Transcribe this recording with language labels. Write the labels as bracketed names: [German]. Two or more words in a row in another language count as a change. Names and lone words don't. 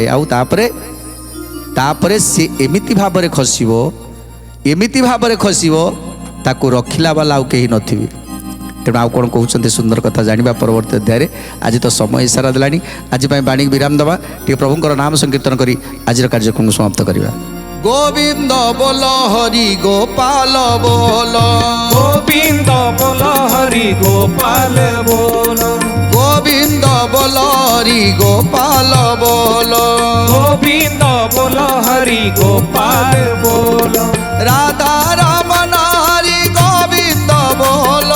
[Odia] ଆଉ ତାପରେ ସେ ଏମିତି ଭାବରେ ଖସିବ ତାକୁ ରଖିଲା ବାଲା ଆଉ କେହି ନଥିବେ। ତେଣୁ ଆଉ କ'ଣ କହୁଛନ୍ତି ସୁନ୍ଦର କଥା ଜାଣିବା ପରବର୍ତ୍ତୀ ଅଧ୍ୟାୟରେ। ଆଜି ତ ସମୟ ଇସାରା ଦେଲାଣି, ଆଜି ପାଇଁ ବାଣୀକୁ ବିରାମ ଦେବା। ଟିକେ ପ୍ରଭୁଙ୍କର ନାମ ସଂକୀର୍ତ୍ତନ କରି ଆଜିର କାର୍ଯ୍ୟକ୍ରମକୁ ସମାପ୍ତ କରିବା। ଗୋବିନ୍ଦ ବୋଲ ହରି ଗୋପାଳ ବୋଲ, [Bangla] গোবিন্দ বল হরি গোপাল বল, গোবিন্দ বল হরি গোপাল বল, গোবিন্দ বল হরি গোপাল বল, রাধা রমণ হরি গোবিন্দ বল,